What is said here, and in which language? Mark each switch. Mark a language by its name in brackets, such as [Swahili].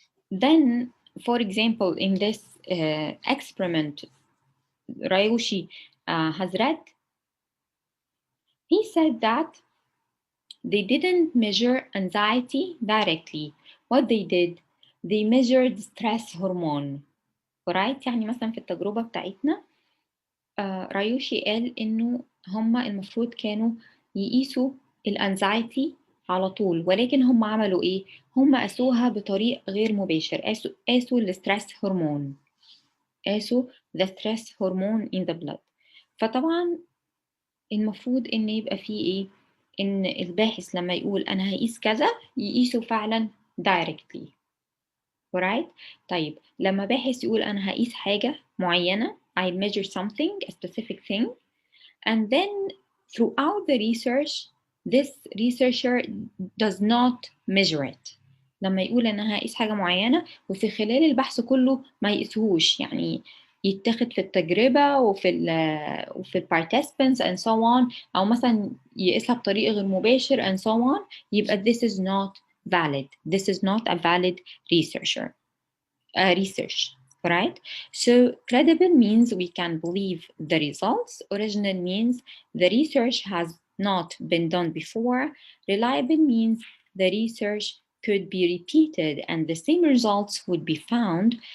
[English] Then, for example, in this experiment Ryushi has read, he said that they didn't measure anxiety directly. What they did, they measured stress hormone. [Arabic] Alright؟ يعني مثلا في التجربة بتاعتنا رايوشي قال إنه هما المفروض كانوا يقيسوا الانزايتي على طول، ولكن هم عملوا إيه؟ هم قاسوها بطريق غير مباشر، قاسوا الستريس هرمون، قاسوا [English] the stress hormone in the blood. [Arabic] فطبعا المفروض إن يبقى فيه إيه؟ إن الباحث لما يقول أنا هقيس كذا يقيسه فعلا directly. [English] alright؟ [Arabic] طيب لما باحث يقول أنا هقيس حاجة معينة [English] I measure something, a specific thing, and then throughout the research this researcher does not measure it. [Arabic] لما يقول أنا هقيس حاجة معينة وفي خلال البحث كله ما يقيسهوش، يعني يتاخد في التجربة وفي [English] participants and so on، [Arabic] أو مثلا يقيسها بطريقة غير مباشر [English] and so on، [Arabic] يبقى [English] this is not valid. This is not a valid research. Right? So credible means we can believe the results. Original means the research has not been done before. Reliable means the research could be repeated and the same results would be found.